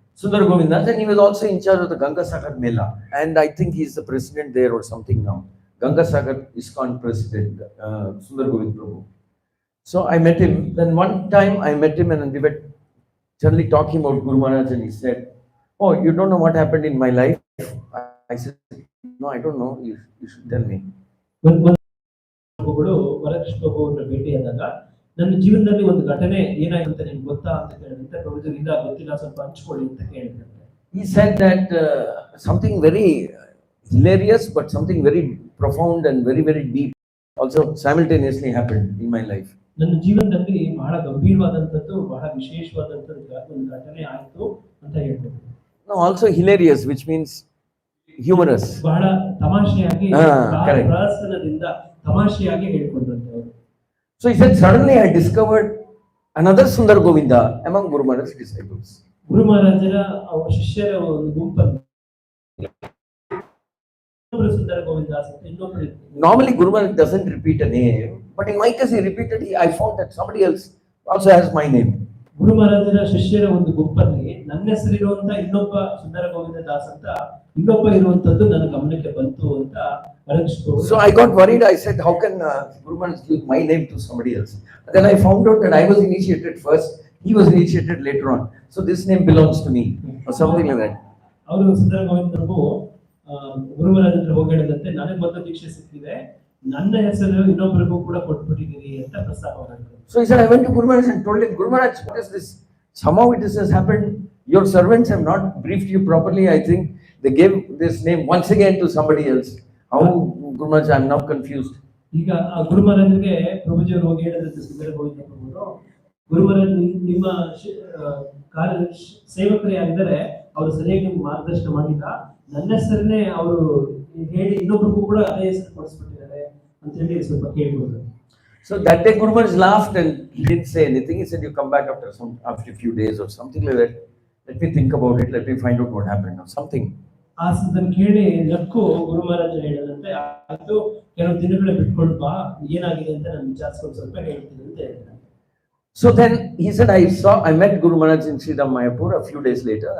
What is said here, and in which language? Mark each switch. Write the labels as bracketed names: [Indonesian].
[English] Sundar Govinda, and he was also in charge of the Ganga Sagar Mela, and I think he's the president there or something now. Ganga Sagar Iskcon president, Sundar Govind Prabhu. So I met him. Then one time I met him and we were suddenly talking about Guru Maharaj and he said, "Oh, you don't know what happened in my life?" I said, "No, I don't know. You should tell me." [Kannada] ಪ್ರಭುಗಳು ವರಕೃಷ್ಣ ಪ್ರಭು ಅವ್ರನ್ನ ಭೇಟಿಯಾದಾಗ ನನ್ನ ಜೀವನದಲ್ಲಿ ಒಂದು ಘಟನೆ ಏನಾಯ್ತು ಅಂತ ನಿಮ್ಗೆ ಗೊತ್ತಾ ಅಂತ ಕೇಳಿದಂತೆ ಪ್ರಭುಜಿ ಇಲ್ಲ ಗೊತ್ತಿಲ್ಲ ಸ್ವಲ್ಪ ಹಂಚ್ಕೊಳ್ಳಿ ಅಂತ ಕೇಳಿದಂತೆ. [English] He said that something very hilarious but something very profound and very, very deep also simultaneously happened in my life. [Kannada] ನನ್ನ ಜೀವನದಲ್ಲಿ ಬಹಳ ಗಂಭೀರವಾದಂಥದ್ದು ಬಹಳ ವಿಶೇಷವಾದಂಥದ್ದು ಒಂದು ಘಟನೆ ಆಯ್ತು ಅಂತ ಹೇಳ್ಬೋದು. [English] No, also hilarious, which means humorous. [Kannada] ಬಹಳ ತಮಾಷೆಯಾಗಿ [English] correct. [Kannada] ಪ್ರಹಸನದಿಂದ ತಮಾಷೆಯಾಗಿ ಹೇಳ್ಕೊಂಡ್ರಂತೆ ಅವರು. [English] So he said, suddenly I discovered another Sundar Govinda among Guru Maharaj's disciples. [Kannada] ಗುರು ಮಹಾರಾಜರ ಅವರ ಶಿಷ್ಯರ ಒಂದು ಗುಂಪನ್ನು ಸುಂದರ ಗೋವಿಂದಾಸ್ ಅಂತ ಇನ್ನೊಬ್ಬರು. [English] Normally Guru Maharaj doesn't repeat a name, but in my case he repeated. I found that somebody else also has my name. [Kannada] ಗುರು ಮಹಾರಾಜರ ಶಿಷ್ಯರ ಒಂದು ಗುಂಪಲ್ಲಿ ನನ್ನ ಹೆಸರಿರುವಂತ ಇನ್ನೊಬ್ಬ ಸುಂದರ ಗೋವಿಂದ ದಾಸ್ ಅಂತ ಇನ್ನೊಬ್ಬ ಇರುವಂತದ್ದು ನನ್ನ ಗಮನಕ್ಕೆ ಬಂತು ಅಂತ ವರಕೃಷ್ಣ. [English] So I got worried. I said, how can Guru Maharaj give my name to somebody else? And then I found out that I was initiated first. He was initiated later on. So this name belongs to me or something like that. [Kannada] ಅವರು ಸುಂದರ ಗೋವಿಂದ ಪ್ರಭು ಗುರು ಮಹಾರಾಜ ಹತ್ರ ಹೋಗಿ ಹೇಳಿದಂತೆ ನನಗೆ ಮೊದಲು ದೀಕ್ಷೆ ಸಿಕ್ಕಿದೆ, ನನ್ನ ಹೆಸರು ಇನ್ನೊಬ್ಬರಿಗೂ ಕೂಡ ಕೊಟ್ಬಿಟ್ಟಿದ್ದೀರಿ ಅಂತ ಪ್ರಸ್ತಾಪ ಮಾಡಿದ್ರು. [English] So he said, I went to Guru Maharaj and told him, Guru Maharaj, what is this? Somehow it has happened. Your servants have not briefed you properly. I think they gave this name once again to somebody else. How, Guru Maharaj, I am now confused. [Kannada] ಈಗ ಆ ಗುರು ಮಹಾರಾಜರಿಗೆ ಪ್ರಭುಜಿಯವರು ಹೋಗಿ ಹೇಳಿದಂತೆ ಸುಂದರ ಗೋವಿಂದ ಪ್ರಭುಗಳು, ಗುರು ಮಹಾರಾಜ್ ನಿಮ್ಮ ಕಾರ್ಯ ಸೇವಕರೇ ಆಗಿದ್ದಾರೆ, ಅವರು ಸರಿಯಾಗಿ ನಿಮ್ಗೆ ಮಾರ್ಗದರ್ಶನ ಮಾಡಿಲ್ಲ, ನನ್ನ ಹೆಸರನ್ನೇ ಅವರು ಹೇಳಿ ಇನ್ನೊಬ್ಬರಿಗೂ ಕೂಡ ಅದೇ ಹೆಸರು ಕೊಡಿಸ್ಬಿಟ್ಟಿದ್ದಾರೆ ಅಂತ ಹೇಳಿ ಸ್ವಲ್ಪ ಕೇಳ್ಬೋದು. [English] So that day Guru Maharaj laughed and he didn't say anything. He said, you come back after a few days or something like that. Let me think about it. Let me find out what happened or something. [Kannada] ಆ ಅದನ್ನು ಕೇಳಿ ನಕ್ಕು ಗುರು ಮಹಾರಾಜ ಹೇಳಿದಂತೆ, ಅದು ಕೆಲವು ದಿನಗಳೇ ಬಿಟ್ಕೊಂಡು ಬಾ, ಏನಾಗಿದೆ ಅಂತ ನಾನು ವಿಚಾರಿಸ್ಕೊಂಡು ಸ್ವಲ್ಪ ಹೇಳ್ತೀನಿ ಅಂತ ಹೇಳಿದ್ರು. [English] So then he said, I met Guru Maharaj in Sridham Mayapur a few days later.